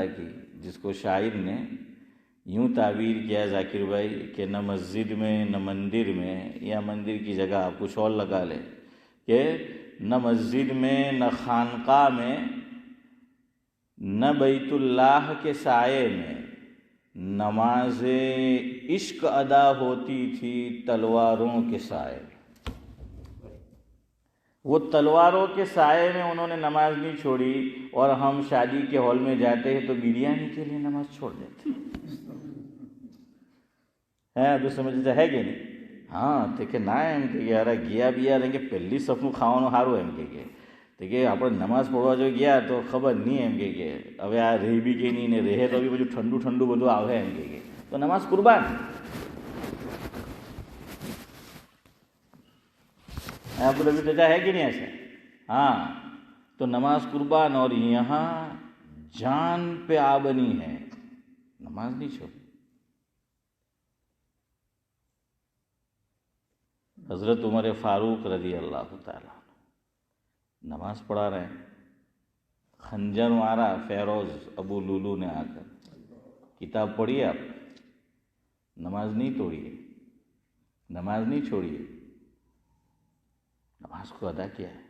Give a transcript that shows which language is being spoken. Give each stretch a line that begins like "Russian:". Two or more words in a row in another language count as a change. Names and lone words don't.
Urdu: کی، جس کو شاعر نے یوں تعبیر کیا ذاکر بھائی کہ نہ مسجد میں نہ مندر میں، یا مندر کی جگہ آپ کچھ اور لگا لیں، کہ نہ مسجد میں نہ خانقاہ میں نہ بیت اللہ کے سائے میں نماز عشق ادا ہوتی تھی تلواروں کے سائے میں۔ وہ تلواروں کے سائے میں انہوں نے نماز نہیں چھوڑی، اور ہم شادی کے ہال میں جاتے ہیں تو بریانی کے لیے نماز چھوڑ دیتے ہیں۔ تو سمجھتے ہے کہ نہیں؟ ہاں دیکھے نہ
Gujarati: એમ કે યાર ગયા બિયા એમ કે પહેલી સફનું ખાવાનું સારું એમ કે આપણે નમાઝ પઢવા જો ગયા તો ખબર નહીં એમ કે હવે આ રહી બી કે નહીં ને રહે તો બી બધું ઠંડુ ઠંડુ બધું આવે એમ કે તો નમાઝ કુરબાન।
Urdu: آپ کو چچا ہے کہ نہیں ایسا؟ ہاں، تو نماز قربان، اور یہاں جان پہ آبنی ہے، نماز نہیں چھوڑ۔ حضرت عمر فاروق رضی اللہ تعالیٰ نماز پڑھا رہے ہیں، خنجر مارا فیروز ابو لولو نے آ کر، کتاب پڑھیے آپ، نماز نہیں توڑیے، نماز نہیں چھوڑیے، نماز کو ادا کیا ہے۔